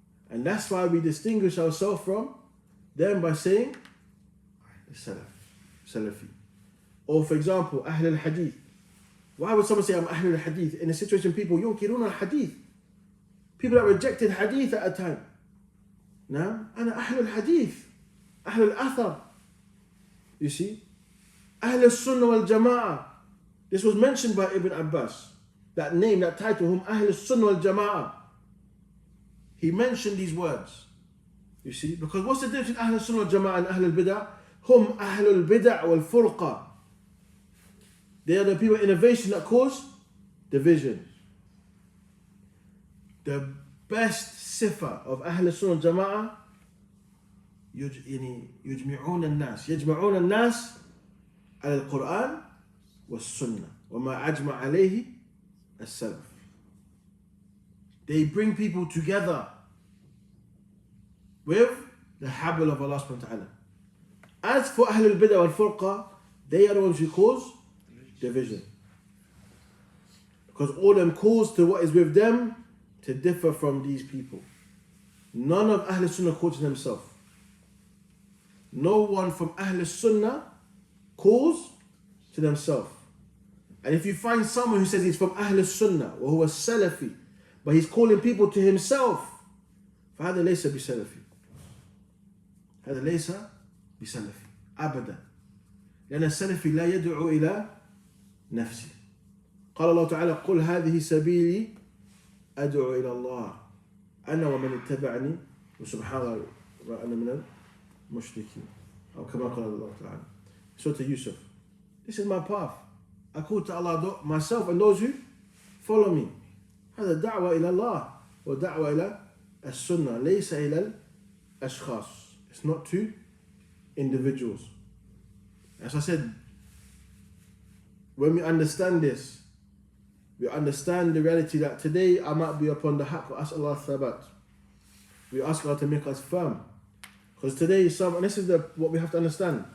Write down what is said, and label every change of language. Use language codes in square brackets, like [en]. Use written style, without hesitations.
[en] And that's why we distinguish ourselves from them by saying Salaf, Salafi. Or for example, Ahl al-Hadith. Why would someone say I'm Ahl al-Hadith? In a situation people [ar] yunkirun al-Hadith. [en] People that rejected Hadith at a time. [ar] Now, أنا أهل الحديث, أهل الأثر. [en] You see? [ar] أهل السنة والجماعة. [en] This was mentioned by Ibn Abbas. That name, that title, [ar] هم أهل السنة والجماعة. [en] He mentioned these words. You see? Because what's the difference between [ar] أهل السنة والجماعة [en] and [ar] أهل البدع? هم أهل البدع والفرقة. [en] They are the people of innovation that cause division. The best [ar] صفة of أهل السنة والجماعة يجمعون الناس على القرآن والسنة وما أجمع عليه السلف. [en] They bring people together with the habl of Allah subhanahu wa ta'ala. As for Ahl al-Bid'ah wal-Furqa, they are the ones who cause division. Because all them cause to what is with them to differ from these people. None of Ahl Sunnah calls to themselves. No one from Ahl Sunnah calls to themselves. And if you find someone who says he's from Ahl Sunnah or who is Salafi, but he's calling people to himself, [ar] فهذا ليس بسلفي. هذا ليس بسلفي أبدا. لأن السلفي لا يدعو إلى نفسه. قال الله تعالى قل هذه سبيلي أدعو إلى الله أنا ومن اتبعني وسبحان الله وأنا من المشركين أو كما قال الله تعالى. [en] So to Yusuf, this is my path. I call to Allah myself and those who follow me. [ar] هذا دعوة إلى الله ودعوة إلى السنة ليس إلى الأشخاص. [en] It's not to individuals. As I said, when we understand this, we understand the reality that today I might be upon the haqq, ask Allah thabat. We ask Allah to make us firm. Because today, and this is what we have to understand.